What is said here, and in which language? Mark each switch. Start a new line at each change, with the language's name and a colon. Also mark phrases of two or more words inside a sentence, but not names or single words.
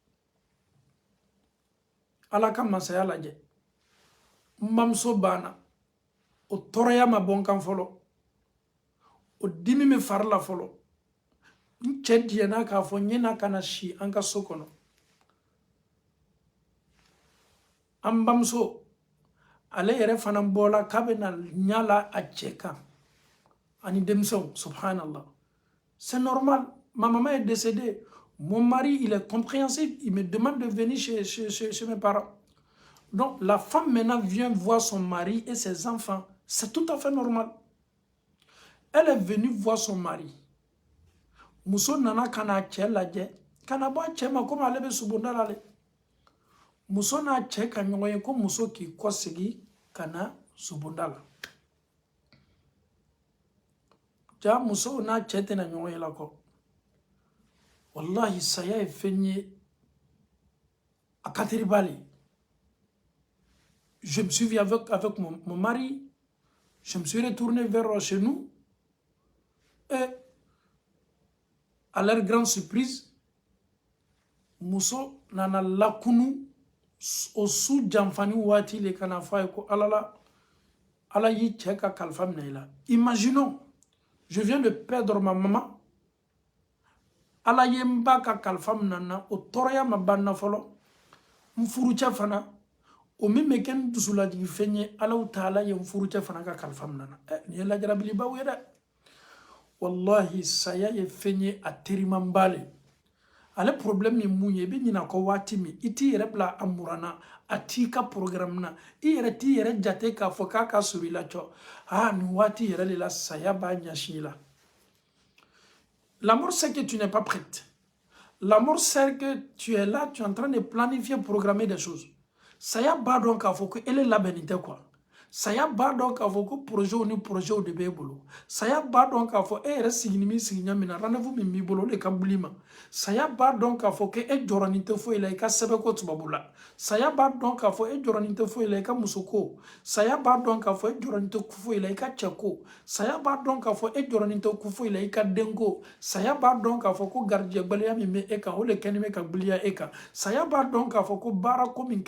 Bambara: Ala ka masaya lajɛ n bamuso banna o tɔɔrɔya ma bɔ n kan fɔlɔ o dimi bɛ fari la fɔlɔ n cɛ diɲɛna k'a fɔ n ɲɛna ka na si an ka so kɔnɔ an bamuso ale yɛrɛ fana bɔla k'a bɛ na ɲala a cɛ kan ani denmisɛnw subhanallah
French: c'est normal ma maman est décédée mon mari il est compréhensif il me demande de venir chez mes parents donc la femme maintenant vient voir son mari et ses enfants. C'est tout à fait normal. Elle est venue voir son mari.
Bambara: Muso nana kana cɛ lajɛ kana bɔ a cɛ ma komi ale bɛ subonda la dɛ. Muso n'a cɛ ka ɲɔgɔn ye ko muso k'i kɔsegi ka na subonda la. Ja muso n'a cɛ tɛna ɲɔgɔn ye la kɔ. Wallahi saya ye fɛn ye a ka teri bali.
French: Je me suis vu avec mon mari. Je me suis retourné vers chez nous. Et à leur grande surprise,
Bambara: muso nana lakunu o su janfani wati le kana fa ko alala ala yi cɛ ka kalifa minɛ i la.
French: Imaginons, je viens de perdre ma maman.
Bambara: Ala ye n ba ka kalifa minɛ na o tɔɔrɔya ma ban na fɔlɔ. N furucɛ fana o min bɛ kɛ n dusulajigi fɛn ye Ala ta'ala ye n furucɛ fana ka kalifa minɛ na. Nin ye lajarabilibaw ye dɛ. Wallahi saya ye fɛn ye a terimanba le. Ale problème ye mun ye i bɛ ɲinɛ a kɔ waati min i t'i yɛrɛ bila a murana a t'i ka programme na i yɛrɛ t'i yɛrɛ jate k'a fɔ k'a ka surun i la cɔ nin waati yɛrɛ de la saya b'a ɲɛsin i la.
French: La mort c'est que tu n'es pas prête. La mort c'est que tu es là, tu es en train de planifier, programmer des choses.
Bambara: Saya b'a dɔn k'a fɔ ko ele labɛnnen tɛ quoi. saya b'a dɔn k'a fɔ ko projet ni projet de b'e bolo saya b'a dɔn k'a fɔ e yɛrɛ sigini min sigiɲa min na rendez-vous min b'i bolo o de ka buli ma saya b'a dɔn k'a fɔ ke e jɔrɔnin tɛ foyi la i ka sɛbɛko tubabu la saya b'a dɔn k'a fɔ e jɔrɔnin tɛ foyi la i ka musoko saya b'a dɔn k'a fɔ e jɔrɔnin tɛ foyi la i ka cɛko saya b'a dɔn k'a fɔ e jɔrɔnin tɛ foyi la i ka denko saya b'a dɔn k'a fɔ ko garijɛbaliya min bɛ e kan o de kɛni bɛ ka biliya e kan saya b'a dɔn k'a fɔ ko baarako min